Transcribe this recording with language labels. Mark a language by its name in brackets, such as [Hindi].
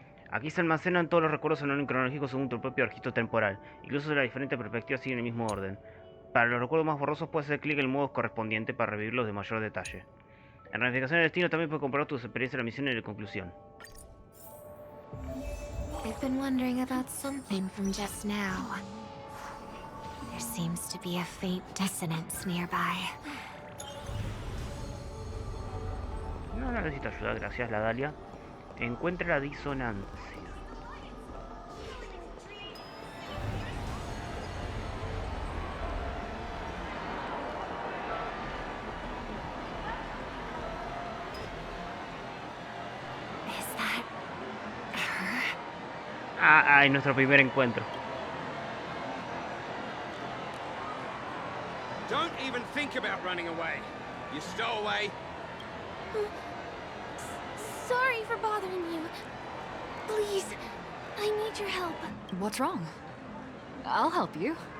[Spanish] Aquí se almacenan todos los recuerdos en orden cronológico según tu propio registro temporal. Incluso de las diferentes perspectivas siguen el mismo orden. Para los recuerdos más borrosos puedes hacer clic en el modo correspondiente para revivirlos de mayor detalle. En ramificación del destino también puedes comprobar tus experiencias en la misión de conclusión. [English] I've been wondering about something from just now. There seems to be a faint dissonance nearby. [Spanish] No necesito ayuda, gracias, la Dalia. Encuentra la disonancia. Ah, es nuestro primer encuentro. [English] Don't even think about running away. You stowaway. Sorry for bothering you. Please, I need your help. What's wrong? I'll help you.